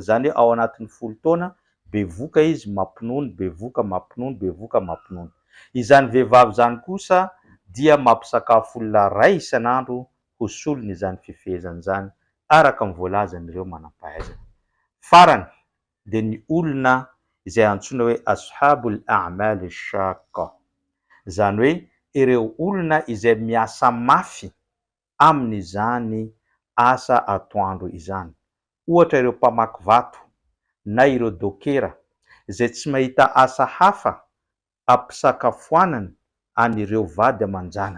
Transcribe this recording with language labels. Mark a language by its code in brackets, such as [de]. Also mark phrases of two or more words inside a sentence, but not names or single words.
[mg] Zany hoe ao anatin'ny 10 taona bevoka izy, mampinono, bevoka, mampinono, bevoka, mampinono. Izany vehivavy zany kosa dia mampisakafo olona ray isan'andro hosolony izany fifehezana izany araka ny voalazan'ireo manam-pahaizana. Farany dia ny olona izay antsoina hoe [ar] أصحاب الأعمال الشاقة, [mg] zany hoe ireo olona izay miasa mafy amin'izany asa atoandro izany. Ohatra ireo mpamaky vato na ireo dokera izay tsy mahita asa hafa ampisakafoanana an'ireo vady aman-janany.